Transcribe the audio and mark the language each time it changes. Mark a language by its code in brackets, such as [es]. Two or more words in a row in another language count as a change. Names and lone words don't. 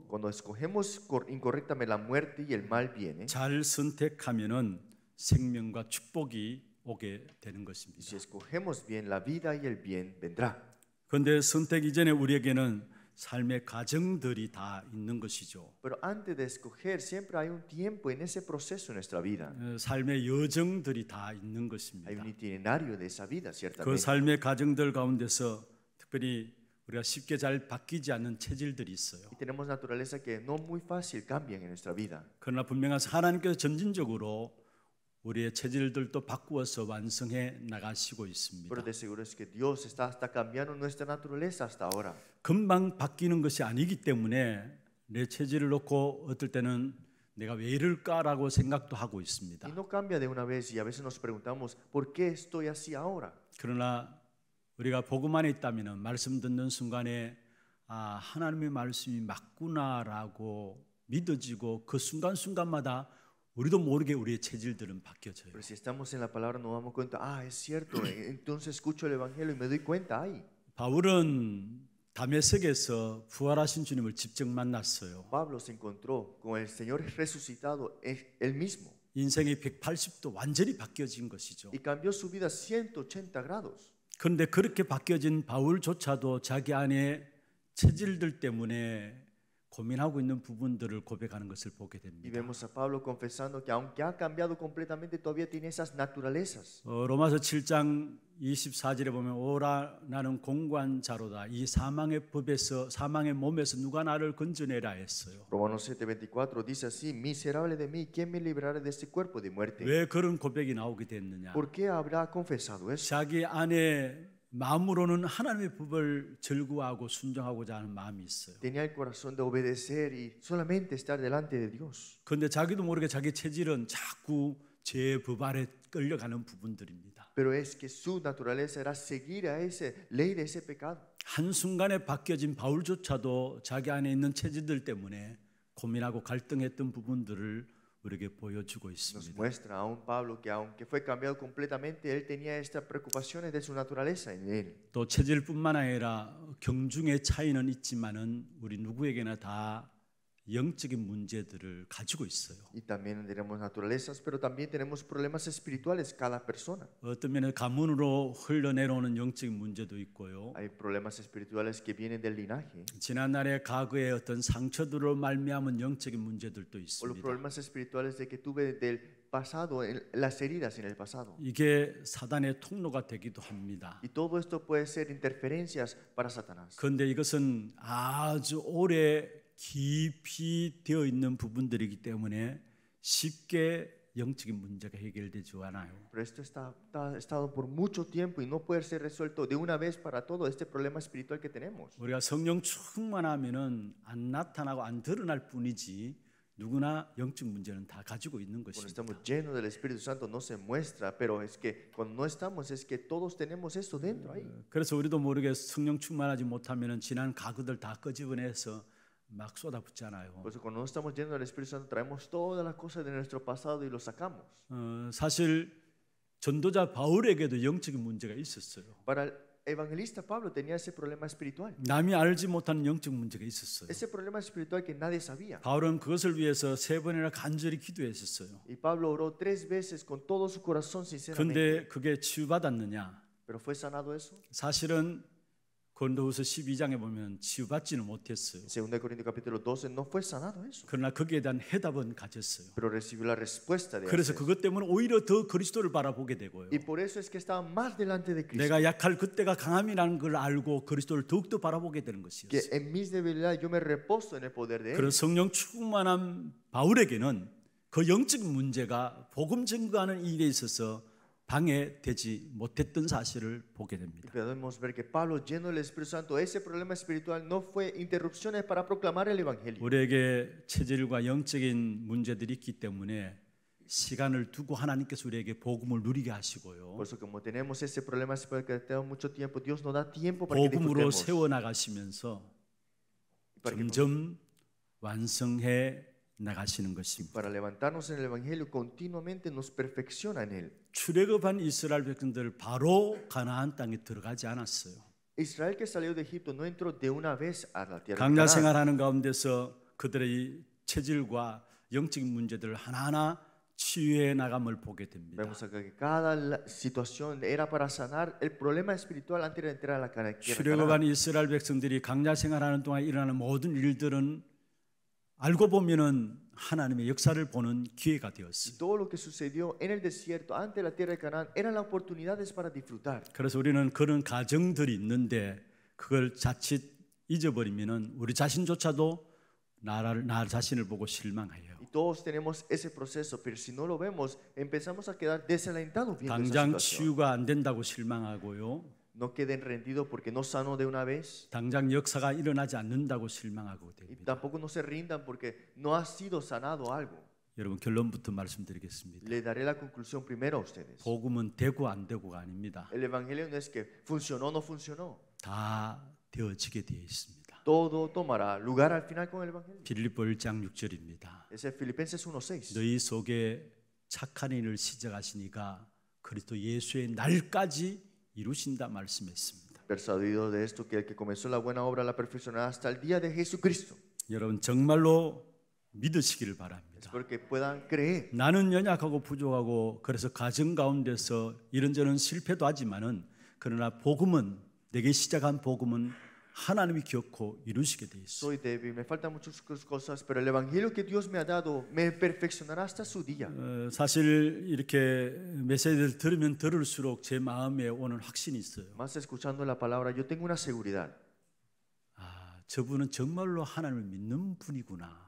[es] Cuando escogemos incorrectamente la muerte y el mal viene, [ko] 잘 선택하면은 생명과 축복이 오게 되는 [es] y [ko] 것입니다. [es] si escogemos bien, la vida y el bien vendrá. [ko] 그런데 선택 이전에 우리에게는 삶의 과정들이 다 있는 것이죠. [es] Pero antes de escoger, siempre hay un tiempo en ese proceso en nuestra vida. [ko] 삶의 여정들이 다 있는 [es] Hay [ko] 것입니다. [es] un itinerario de esa vida, [ko] 그 [es] ciertamente. [ko] 삶의 과정들 가운데서 특별히 우리가 쉽게 잘 바뀌지 않는 체질들이 있어요. [es] Y tenemos naturaleza que no muy fácil cambian en nuestra vida. [ko] 그러나 분명한 하나님께서 점진적으로 우리의 체질들도 바꾸어서 완성해 나가시고 있습니다. [es] Pero de seguro es que Dios está cambiando nuestra naturaleza hasta ahora. [ko] 금방 바뀌는 것이 아니기 때문에 내 체질을 놓고 어떨 때는 내가 왜 이럴까라고 생각도 하고 있습니다. [es] Y no cambia de una vez y a veces nos preguntamos, ¿por qué estoy así ahora? [ko] 그러나 우리가 복음 안에 있다면 말씀 듣는 순간에 아, 하나님의 말씀이 맞구나라고 믿어지고 그 순간순간마다 우리도 모르게 우리의 체질들은 바뀌어져요. [es] Pero si estamos en la palabra nos damos cuenta, ah, es cierto, entonces escucho el evangelio y me doy cuenta, ay, [ko] 바울은 다메섹에서 부활하신 주님을 직접 만났어요. [es] Pablo se encontró con el Señor resucitado él mismo [ko] 인생이 180도 완전히 바뀌어진 것이죠. [es] y cambió su vida 180 grados. [ko] 그런데 그렇게 바뀌어진 바울조차도 자기 안에 체질들 때문에 고민하고 있는 부분들을 고백하는 것을 보게 [es] Y [ko] 됩니다. [es] vemos a Pablo confesando que aunque ha cambiado completamente, todavía tiene esas naturalezas. [ko] 로마서 7장 24절에 보면 오라 나는 공고한 자로다. 이 사망의 법에서 사망의 몸에서 누가 나를 건져내라 했어요. [es] Romanos 7:24 dice así, miserable de mí, ¿quién me librará de este cuerpo de muerte? [ko] 왜 그런 고백이 나오게 됐느냐? [es] ¿Por qué habrá confesado eso? [ko] 자기 안에 마음으로는 하나님의 법을 즐거워하고 순종하고자 하는 마음이 있어요. [es] Tenía el corazón de obedecer y solamente estar delante de Dios. [ko] 그런데 자기도 모르게 자기 체질은 자꾸 제 법 아래 끌려가는 부분들입니다. [es] Pero es que su naturaleza era seguir a esa ley de ese pecado. [ko] 한순간에 바뀌어진 바울조차도 자기 안에 있는 체질들 때문에 고민하고 갈등했던 부분들을 우리에게 보여주고 [es] Nos [ko] 있습니다. [es] muestra a un Pablo que aunque fue cambiado completamente, él tenía estas preocupaciones de su naturaleza en él. [ko] 또 체질뿐만 아니라 경중의 차이는 있지만은 우리 누구에게나 다 영적인 문제들을 가지고 있어요. [es] Y también tenemos naturalezas, pero también tenemos problemas espirituales cada persona. [ko] 어떤 면에 가문으로 흘러내려오는 영적인 문제도 있고요. [es] Hay problemas espirituales que vienen del linaje [ko] 지난날의 과거의 어떤 상처들로 말미암은 영적인 문제들도 [es] o los [ko] 있습니다. [es] problemas espirituales de que tuve del pasado, las heridas en el pasado. [ko] 이게 사단의 통로가 되기도 합니다. [es] Y todo esto puede ser interferencias para Satanás. [ko] 그런데 이것은 아주 오래 깊이 되어 있는 부분들이기 때문에 쉽게 영적인 문제가 해결되지 않아요. [es] Pero esto ha estado por mucho tiempo y no puede ser resuelto de una vez para todo este problema espiritual que tenemos. [ko] 우리가 성령 충만하면은 안 나타나고 안 드러날 뿐이지 누구나 영적 문제는 다 가지고 있는 [es] Cuando [ko] 것입니다. [es] estamos llenos del Espíritu Santo no se muestra, pero es que cuando no estamos es que todos tenemos esto dentro ahí. [ko] 그래서 우리도 모르게 성령 충만하지 못하면은 지난 과거들 다 끄집어내서 막 쏟아붓잖아요. [es] Por eso cuando no estamos llenos del Espíritu Santo traemos todas las cosas de nuestro pasado y lo sacamos. [ko] 사실 전도자 바울에게도 영적인 문제가 있었어요. [es] Para el evangelista Pablo tenía ese problema espiritual. [ko] 남이 알지 못하는 영적 문제가 있었어요. [es] Ese problema espiritual que nadie sabía. [ko] 바울은 그것을 위해서 3번이나 간절히 기도했었어요. [es] Y Pablo oró 3 veces con todo su corazón sinceramente. [ko] 그런데 그게 치유받았느냐? [es] Pero fue sanado eso. [ko] 사실은 고린도후서 12장에 보면 치유받지는 못했어요. [es] En 2 Corintios capítulo 12 no fue sanado eso, [ko] 그러나 거기에 대한 해답은 가졌어요. [es] pero recibió la respuesta de [ko] 그래서 [es] hacer. [ko] 그것 때문에 오히려 더 그리스도를 바라보게 되고요. [es] Y por eso es que estaba más delante de Cristo. [ko] 내가 약할 그때가 강함이라는 걸 알고 그리스도를 더욱더 바라보게 되는 [es] Que [ko] 것이었어요. [es] en mis debilidades yo me reposo en el poder de Él. [ko] 그런 성령 충만한 바울에게는 그 영적 문제가 복음 증거하는 일에 있어서 방해되지 못했던 사실을 보게 [es] Y [ko] 됩니다. [es] podemos ver que Pablo, lleno del Espíritu Santo, ese problema espiritual no fue interrupciones para proclamar el Evangelio. [ko] 우리에게 체질과 영적인 문제들이 있기 때문에 시간을 두고 하나님께서 우리에게 복음을 누리게 하시고요. [es] Por eso, como tenemos ese problema espiritual que tenemos mucho tiempo, Dios nos da tiempo para que [ko] 복음으로 [es] disfrutemos. [ko] 세워나가시면서 [es] Para que [ko] 점점 완성해 나가시는 것입니다. [es] para levantarnos en el Evangelio continuamente nos perfecciona en Él. [ko] 출애굽한 이스라엘 백성들 바로 가나안 땅에 들어가지 않았어요. [es] Israel que salió de Egipto no entró de una vez a la tierra de [ko] 강야 [es] Canaán. [ko] 생활하는 가운데서 그들의 체질과 영적인 문제들을 하나하나 치유해 나감을 보게 됩니다. [es] Vemos acá que cada situación era para sanar el problema espiritual antes de entrar a la tierra de [ko] 출애굽한 [es] Canaán. [ko] 이스라엘 백성들이 강야 생활하는 동안 일어나는 모든 일들은 알고 보면은 하나님의 역사를 보는 기회가 [es] Y [ko] 되었어요. [es] todo lo que sucedió en el desierto antes de la tierra de Canaán eran las oportunidades para disfrutar. [ko] 그래서 우리는 그런 가정들이 있는데 그걸 자칫 잊어버리면은 우리 자신조차도 나 자신을 보고 실망해요. [es] Y todos tenemos ese proceso, pero si no lo vemos, empezamos a quedar desalentados viendo esa [ko] 당장 [es] situación. [ko] 치유가 안 된다고 실망하고요. [es] No queden rendidos porque no sanó de una vez. [ko] 당장 역사가 일어나지 않는다고 실망하고 [es] Y [ko] 됩니다. [es] tampoco no se rindan porque no ha sido sanado algo. [ko] 여러분 결론부터 말씀드리겠습니다. [es] Le daré la conclusión primero a ustedes. [ko] 복음은 되고 안 되고가 아닙니다. [es] El Evangelio no es que funcionó o no funcionó. [ko] 다 되어지게 되어 있습니다. [es] Todo tomará lugar al final con el Evangelio. [ko] 빌립보 1장 6절입니다. [es] Ese es Filipenses 1:6. [ko] 너희 속에 착한 일을 시작하시니까 그리스도 예수의 날까지 이루신다 말씀했습니다. [es] Persuadido de esto, que el que comenzó la buena obra la perfeccionará hasta el día de Jesucristo. [ko] 여러분 정말로 믿으시기를 바랍니다. [es] Espero que puedan creer. [ko] 나는 연약하고 부족하고 그래서 가정 가운데서 이런저런 실패도 하지만은 그러나 복음은 내게 시작한 복음은 하나님이 기억고 이루시게 돼 있어요. [es] Soy débil, me faltan muchas cosas, pero el Evangelio que Dios me ha dado me perfeccionará hasta su día. [ko] 사실 이렇게 메시지를 들으면 들을수록 제 마음에 오는 확신이 있어요. [es] Más escuchando la palabra, yo tengo una seguridad. [ko] 아, 저분은 정말로 하나님을 믿는 분이구나.